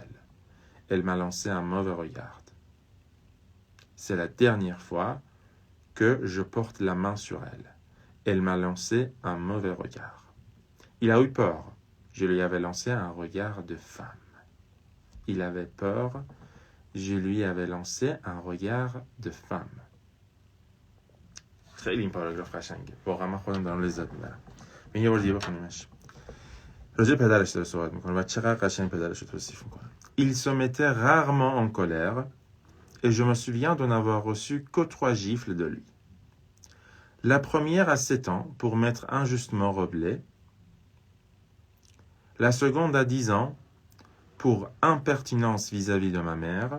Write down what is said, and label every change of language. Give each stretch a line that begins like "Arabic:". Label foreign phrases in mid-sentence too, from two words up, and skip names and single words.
French: » Elle m'a lancé un mauvais regard. C'est la dernière fois que je porte la main sur elle. Elle m'a lancé un mauvais regard. Il a eu peur. Je lui avais lancé un regard de femme. Il avait peur. Je lui avais lancé un regard de femme.
Persian: خیلی این پاراگراف قشنگه. واقعا من خودم دارم لذت میبرم. این یه بار دیگه بخونیمش. راجع پدرش داره صحبت میکنه و چقدر قشنگ پدرش رو توصیف میکنه.
French: Il se mettait rarement en colère et je me souviens de n'avoir reçu que 3 gifles de lui. La première à 7 ans pour m'être injustement rebellé. La seconde à 10 ans pour impertinence vis-à-vis de ma mère.